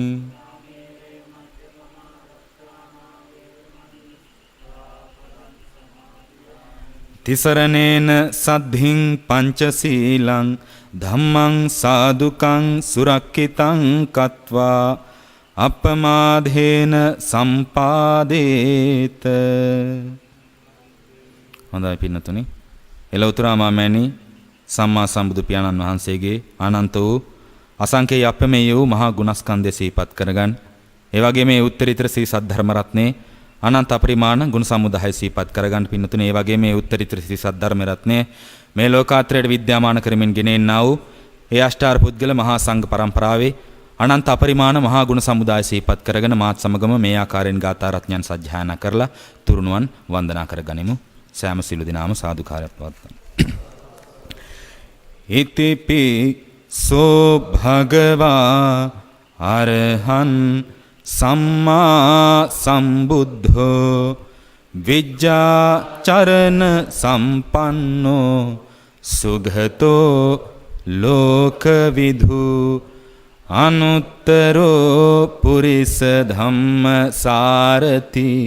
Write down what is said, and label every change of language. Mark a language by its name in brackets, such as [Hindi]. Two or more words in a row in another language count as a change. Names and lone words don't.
[Pali] තිසරණේන සද්ධින් පංචශීලං ධම්මං සාදුකං සුරක්ඛිතං කତ୍වා අපමාදේන සම්පාදේත. [Sinhala] හොඳයි පින්නතුනි එලවතුරා මාමෑණි සම්මා සම්බුදු පියාණන් වහන්සේගේ අනන්ත වූ අසංකේය අපමෙය වූ මහා ගුණස්කන්ධය සිහිපත් කරගන්න. ඒ වගේම මේ උත්තරීතර ශ්‍රී සද්ධර්ම රත්නේ අනන්ත අපරිමාණ ගුණ සමුදාය සිහිපත් කරගන්න පින්නතුනේ. ඒ වගේම මේ උත්තරීතර ශ්‍රී සද්ධර්ම රත්නේ මේ ලෝකාත්‍රයට විද්‍යාමාන කරමින් ගෙනෙන්නා වූ ඒ අෂ්ටාර පුද්ගල මහා සංඝ පරම්පරාවේ අනන්ත අපරිමාණ මහා ගුණ සමුදාය සිහිපත් කරගෙන මාත් සමගම මේ ආකාරයෙන් ගාථා රත්නයන් සජ්ජායනා කරලා තුරුණුවන් වන්දනා කරගනිමු. සෑම සිළු දිනාම සාදුකාරයක් පවත්වමු. [Pali] ඉතිපි සෝ භගවා අරහං සම්මා සම්බුද්ධෝ විජ්ජාචරණ සම්පන්නෝ සුගතෝ ලෝකවිදු අනුත්තරෝ පුරිස ධම්ම සාරති